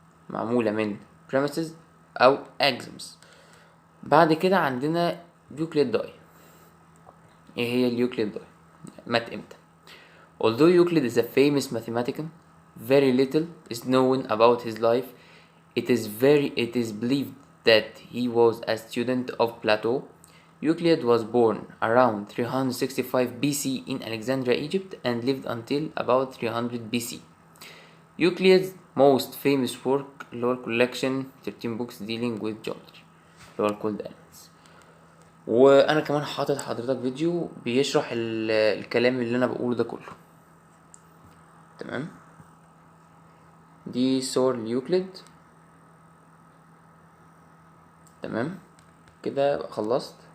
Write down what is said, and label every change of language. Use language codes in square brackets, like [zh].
[ar] معمولة من premises أو axioms. بعد كده عندنا يوكليد داي. ايه هي اليوكليد داي؟ مات امتى؟ [en] Although Euclid is a famous mathematician, very little is known about his life. It is believed that he was a student of Plato. Euclid was born around 365 BC in Alexandria, Egypt, and lived until about 300 BC. Euclid's most famous work, collection 13 books dealing with geometry. [ar] اللي هو الكولد elements. وانا كمان حاطط حضرتك فيديو بيشرح الكلام اللي انا بقوله ده كله. تمام، دي صور اليوكليد. تمام كده خلصت.